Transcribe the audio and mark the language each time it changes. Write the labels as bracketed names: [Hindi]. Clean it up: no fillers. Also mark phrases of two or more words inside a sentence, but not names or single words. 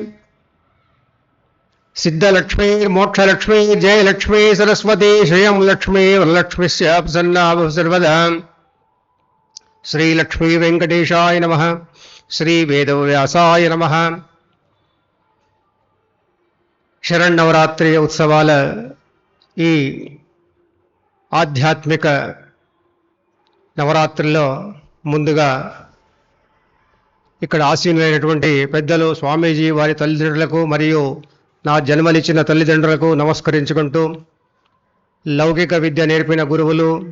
[Sanskrit] सिद्धलक्ष्मी मोक्षलक्ष्मी जयलक्ष्मी सरस्वती श्रियं लक्ष्मी वरलक्ष्मीस्य प्रसन्ना सर्वदा। श्रीलक्ष्मी वेंकटेशाय नमः। श्री वेदव्यासाय नमः। [Telugu] శరన్నవరాత్రి ఉత్సవాల ఈ ఆధ్యాత్మిక నవరాత్రుల్లో ముందుగా ఇక్కడ ఆసీనులైనటువంటి పెద్దలు స్వామీజీ వారి తల్లిదండ్రులకు మరియు నా జన్మనిచ్చిన తల్లిదండ్రులకు నమస్కరించుకుంటూ, లౌకిక విద్య నేర్పిన గురువులు,